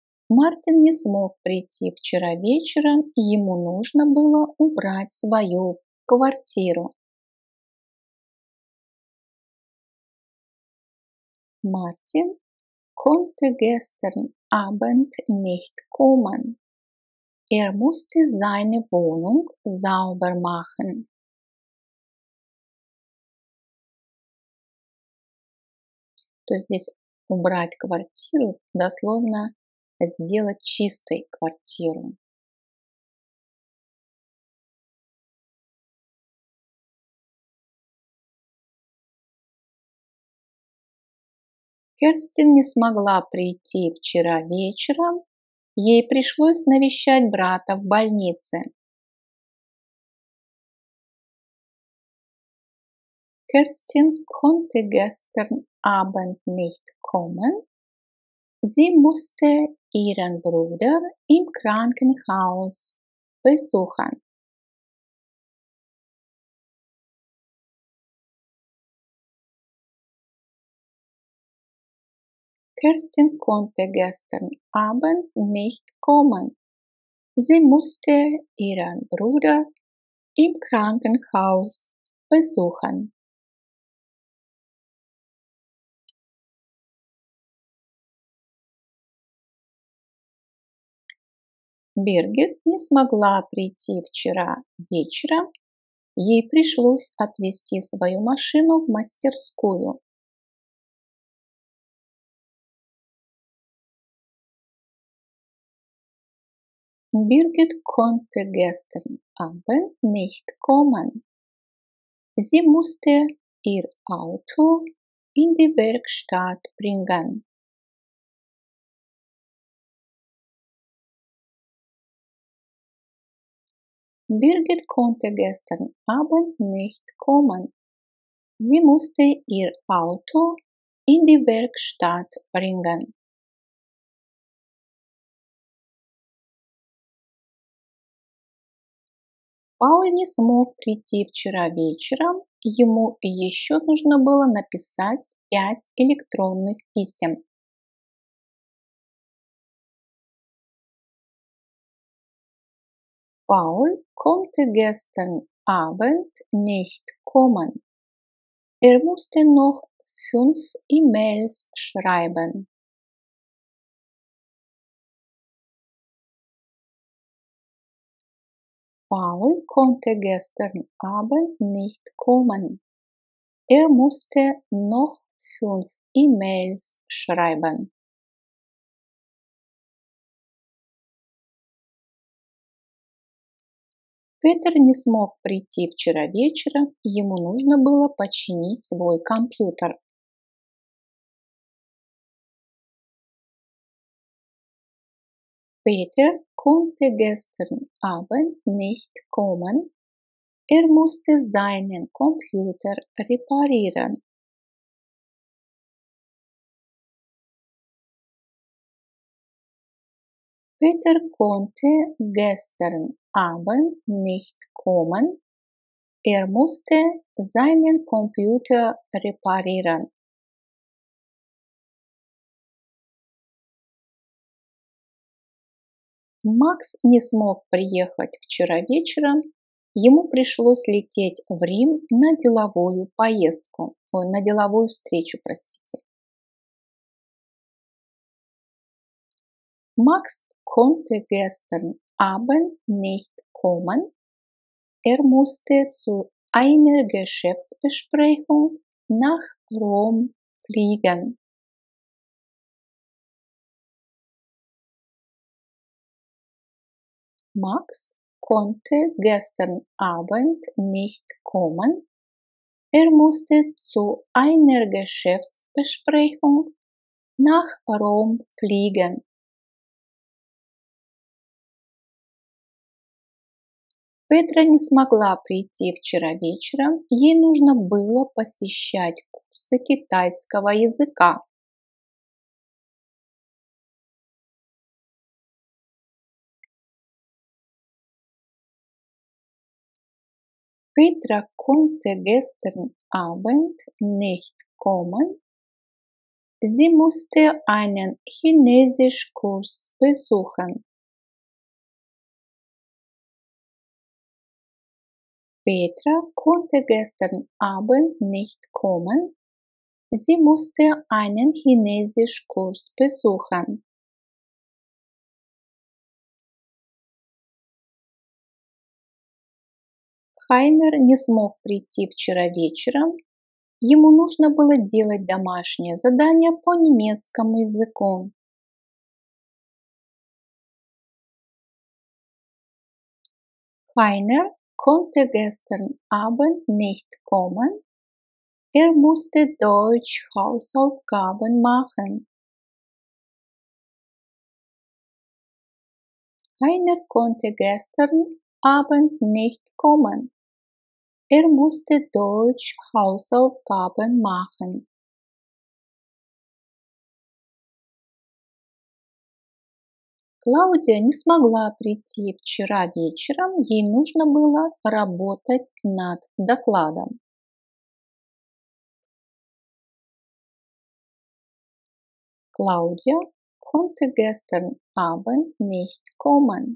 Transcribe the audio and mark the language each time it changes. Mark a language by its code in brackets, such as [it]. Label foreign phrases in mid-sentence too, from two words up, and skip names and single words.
[ru] Мартин не смог прийти вчера вечером, ему нужно было убрать свою квартиру. [de] Martin konnte gestern Abend nicht kommen. Er musste seine Wohnung sauber machen. [ru] То есть здесь убрать квартиру, дословно сделать чистой квартиру. Керстин не смогла прийти вчера вечером, ей пришлось навещать брата в больнице. [de] Kerstin konnte gestern Abend nicht kommen. Sie musste ihren Bruder im Krankenhaus besuchen. Kerstin konnte gestern Abend nicht kommen. Sie musste ihren Bruder im Krankenhaus besuchen. [ru] Биргит не смогла прийти вчера вечером, ей пришлось отвезти свою машину в мастерскую. [de] Birgit konnte gestern Abend nicht kommen. Sie musste ihr Auto in die Werkstatt bringen. Birgit konnte gestern Abend nicht kommen. Sie musste ihr Auto in die Werkstatt bringen. [ru] Пауль не смог прийти вчера вечером, ему еще нужно было написать 5 электронных писем. [de] Paul konnte gestern Abend nicht kommen. Er musste noch 5 E-Mails schreiben. Paul konnte gestern Abend nicht kommen. Er musste noch 5 E-Mails schreiben. [ru] Петр не смог прийти вчера вечером, ему нужно было починить свой компьютер. [de] Peter konnte gestern Abend nicht kommen. Er musste seinen Computer reparieren. Peter konnte gestern Abend nicht kommen. Er musste seinen Computer reparieren. [ru] Макс не смог приехать вчера вечером. Ему пришлось лететь в Рим на деловую поездку, на деловую встречу, простите. [de] Max konnte gestern Abend nicht kommen. Er musste zu einer Geschäftsbesprechung nach Rom fliegen. Max konnte gestern Abend nicht kommen. Er musste zu einer Geschäftsbesprechung nach Rom fliegen. [ru] Петра не смогла прийти вчера вечером, ей нужно было посещать курсы китайского языка. [de] Petra konnte gestern Abend nicht kommen. Sie musste einen Chinesischkurs besuchen. Petra konnte gestern Abend nicht kommen. Sie musste einen Chinesischkurs besuchen. [ru] Хайнер не смог прийти вчера вечером. Ему нужно было делать домашнее задание по немецкому языку. [de] Heiner konnte gestern Abend nicht kommen. Er musste Deutsch Hausaufgaben machen. Heiner konnte gestern Abend nicht kommen. Er musste Deutsch Hausaufgaben machen. [ru] Клаудия не смогла прийти вчера вечером, ей нужно было работать над докладом. [de] Claudia konnte gestern Abend nicht kommen.